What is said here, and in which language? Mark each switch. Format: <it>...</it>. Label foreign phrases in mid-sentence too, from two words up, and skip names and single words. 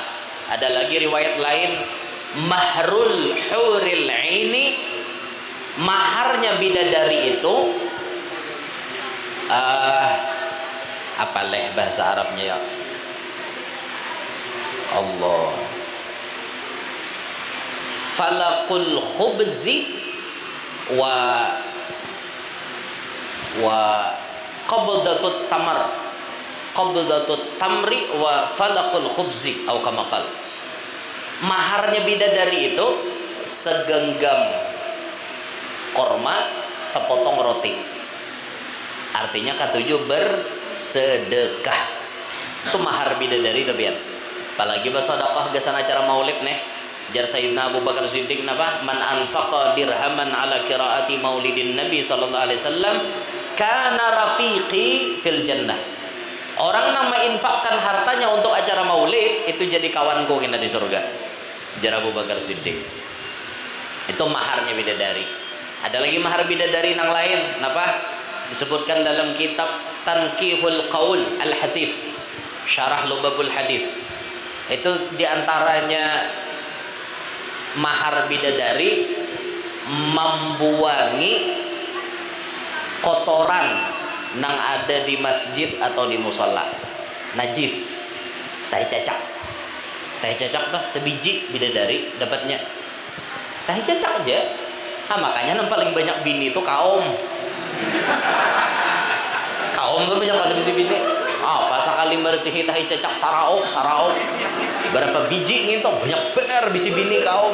<id>Ada lagi riwayat lain</id> <ar>مهر الحور العين,</ar> <id>maharnya bidadari itu apa leh bahasa Arabnya ya Allah,</id> <ar>فلقة الخبز و قبضة التمر، قبضة التمر وفلقة الخبز atau كما قال.</ar> <id>Maharnya bidadari itu segenggam korma, sepotong roti. Artinya ketujuh bersedekah. Itu mahar bidadari tapi ya. Apalagi bersedekah gesan acara maulid nih. Jar Sayyidina Abu Bakar Siddiq napa?</id> <ar>من أنفق درهما على قراءة مولد النبي صلى الله عليه وسلم كان رفيقي في الجنة.</ar> <id>Orang yang menginfakkan hartanya untuk acara maulid itu jadi kawanku kita di surga. Jar Abu Bakar Siddiq. Itu maharnya bidadari. Ada lagi mahar bidadari yang lain, napa? Disebutkan dalam kitab Tanqihul Qaul Al-Hasif, Syarah Lubabul Hadis. Itu diantaranya mahar bidadari membuangi kotoran yang ada di masjid atau di musola, najis, tahi cacak.</id> <bjn>Tahi cacak tuh sebiji bidadari dapatnya. Tahi cacak aja. Makanya yang paling banyak bini itu kaum. Kaum tuh banyak pada bisi bini. Pas sekali bersihi tahi cacak saraok. Berapa biji gitu banyak benar bisi bini kaum.</bjn>